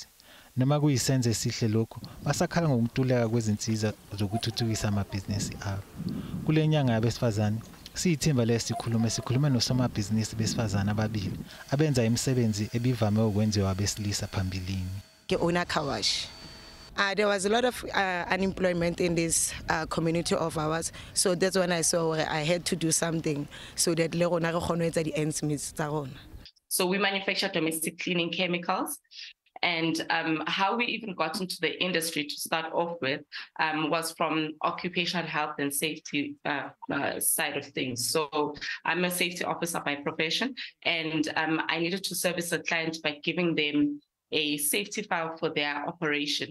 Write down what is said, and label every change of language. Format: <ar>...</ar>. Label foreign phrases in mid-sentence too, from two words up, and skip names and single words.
<zu>Noma kuyisenze esihle lokho basakhala ngokuntuleka kwezinsiza zokuthuthukisa amabhizinisi abo. Kule nyanga yabesifazane siyithimba lesikhulume sikhuluma nosomabhizinisi besifazane ababili abenza imisebenzi ebivame ukwenziwa abesilisa phambilini.</zu> <en>There was a lot of unemployment in this community of ours, so that's when I saw I had to do something so that</en> <st>le rona re kgone etsa di</st> <en>ends meet</en> <st>tsa rona.</st> <en>So we manufacture domestic cleaning chemicals. And how we even got into the industry to start off with was from occupational health and safety side of things. So I'm a safety officer by profession, and I needed to service a client by giving them a safety file for their operation.</en>